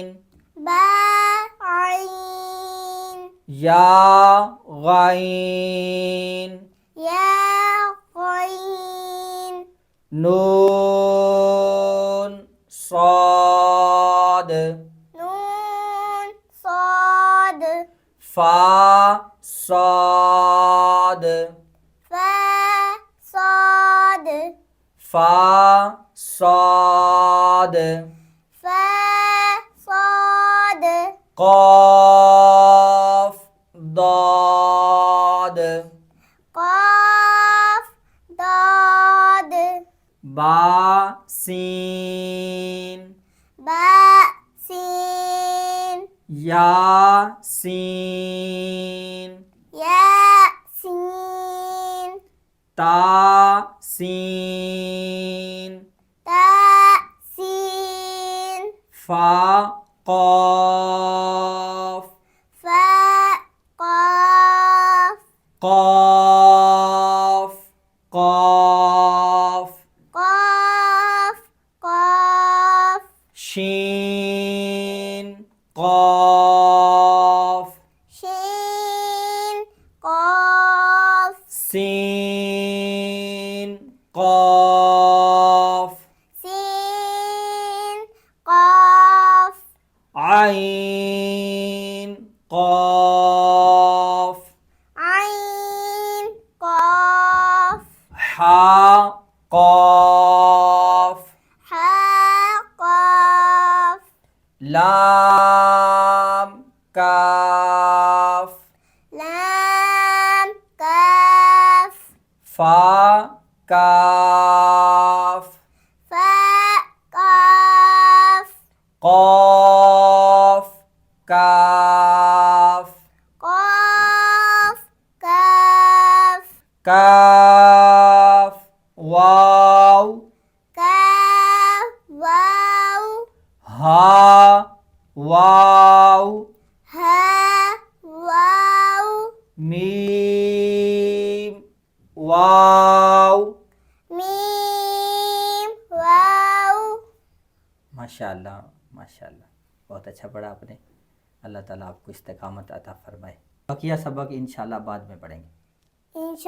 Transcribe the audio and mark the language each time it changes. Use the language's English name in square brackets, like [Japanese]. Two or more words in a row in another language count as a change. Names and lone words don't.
[Arabic] با عين يا غين يا غين نون صاد نون صاد فا صاد فا صاد فا صاد فا صاد قاف ضاد قاف ضاد با سين با سين يا سين يا سين تا سين تا سين فا قاف فا قاف قاف قاف قاف قاف شين قاف شين قاف سين قاف سين قاف عين قاف عين قاف حا قاف حا قاف لام كاف لام كاف فا كاف فا كاف قاف كاف قاف كاف كاف واو كاف واو ها واو ها واو ميم واو ميم واو. [Urdu] ماشاءاللہ ماشاءاللہ، بہت اچھا پڑھا آپ نے. اللہ تعالیٰ آپ کو استقامت عطا فرمائے۔ بقیہ سبق ان شاء اللہ بعد میں پڑھیں گے.